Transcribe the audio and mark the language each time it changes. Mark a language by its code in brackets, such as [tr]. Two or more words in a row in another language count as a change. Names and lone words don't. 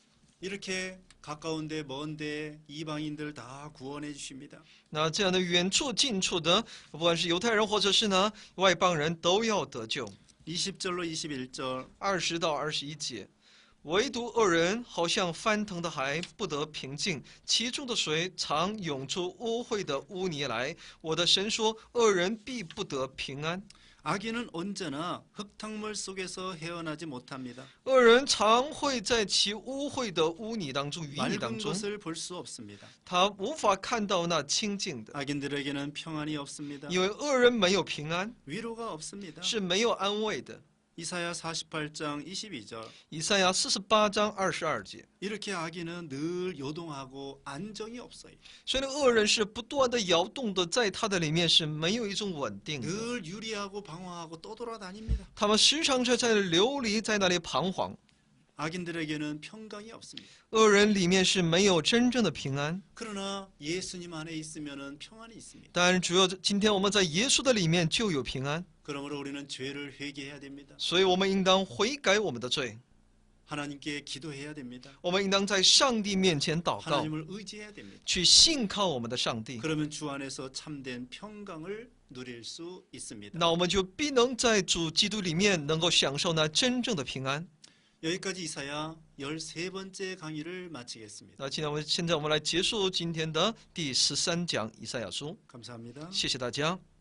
[ko] 이렇게 가까운데 먼데 이방인들 다 구원해 주십니다. [zh] 那这样的远处近处的，不管是犹太人或者是呢外邦人，都要得救。 [ko] 20절로 21절. [zh] 20 到21节，唯独恶人好像翻腾的海，不得平静，其中的水常涌出污秽的污泥来。我的神说，恶人必不得平安。 [ko] 악인은 언제나 흙탕물 속에서 헤어나지 못합니다. [zh] 恶人常会在其污秽的污泥当中、淤泥当 [ko] 맑은 [zh] 中， [ko] 것을 볼 수 없습니다. [zh] 他无法看到那清净的， [ko] 악인들에게는 평안이 없습니다. [zh] 因为恶人没有平安， [ko] 위로가 없습니다. [zh] 是没有安慰的。 [ko] 이사야 48장 22절. [zh] 以赛亚48章22节。 [ko] 이렇게 악인은 늘 요동하고 안정이 없어요. [zh] 所以，恶人是不断的摇动的，在他的里面是没有一种稳定的。 [ko] 늘 유리하고 방황하고 떠돌아다닙니다. [zh] 他们时常是在流离，在那里彷徨。 [ko] 악인들에게는 평강이 없습니다. [zh] 恶人里面是没有真正的平安。 [ko] 그러나 예수님 안에 있으면은 평안이 있습니다. [zh] 但主要今天我们在耶稣的里面就有平安， [ko] 그러므로 우리는 죄를 회개해야 됩니다. [zh] 所以我们应当悔改我们的罪， [ko] 하나님께 기도해야 됩니다. [zh] 我们应当在上帝面前祷告， [ko] 하나님을 의지해야 됩니다. [zh] 去信靠我们的上帝。 [ko] 그러면 주 안에서 참된 평강을 누릴 수 있습니다. [zh] 那我们就必能在主基督里面能够享受那真正的平安。 [ko] 여기까지 이사야 13번째 강의를 마치겠습니다. [zh] 那现在我们来结束今天的第13讲以赛亚书， [ko] 감사합니다. [zh] 谢谢大家。